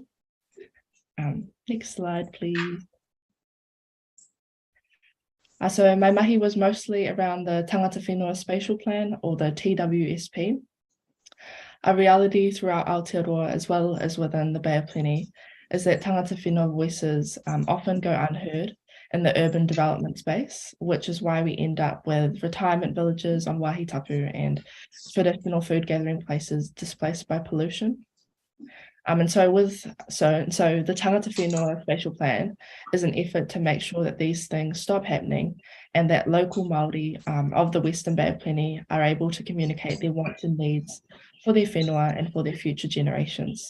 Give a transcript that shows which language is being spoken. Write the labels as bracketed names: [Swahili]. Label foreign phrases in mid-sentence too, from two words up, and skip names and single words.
[English] Next slide, please. So my mahi was mostly around the Tangata Whenua Spatial Plan, or the TWSP. A reality throughout Aotearoa, as well as within the Bay of Plenty, is that [Māori] tangata whenua [English] voices often go unheard in the urban development space, which is why we end up with retirement villages on [Māori] wāhi tapu [English] and traditional food gathering places displaced by pollution. And so the Tangata Whenua Spatial Plan is an effort to make sure that these things stop happening and that local Māori of the Western Bay of Plenty are able to communicate their wants and needs for their whenua and for their future generations.